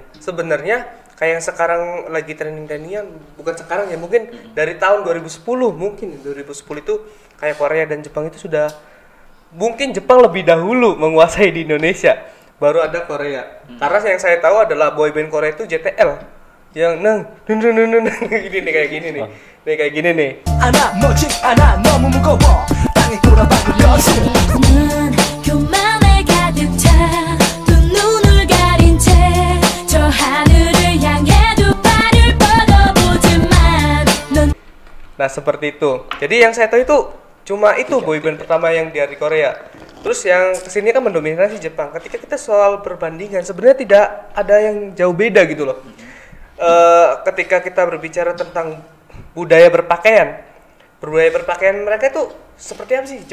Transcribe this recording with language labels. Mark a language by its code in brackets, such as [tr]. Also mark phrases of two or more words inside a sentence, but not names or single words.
[id] Sebenarnya kayak yang sekarang lagi trending-trendingan, bukan sekarang ya, mungkin dari tahun 2010 itu kayak Korea dan Jepang itu sudah, mungkin Jepang lebih dahulu menguasai di Indonesia, baru ada Korea. Karena yang saya tahu adalah boyband Korea itu JTL. Yang gini nih kayak gini nih. Nih kayak gini nih. [ko] 않아 멋진 않아 너무 무거워 땅에 돌아박으려서 는 교만에 가득 차 두 눈을 가린 채 저 하늘을 향해 두 발을 뻗어보지만 넌 [id] Nah seperti itu. Jadi yang saya tahu itu cuma itu boyband pertama yang dari Korea. Terus yang kesini kan mendominasi Jepang. Ketika kita soal perbandingan sebenarnya tidak ada yang jauh beda gitu loh. Ketika kita berbicara tentang budaya berpakaian mereka itu seperti apa sih?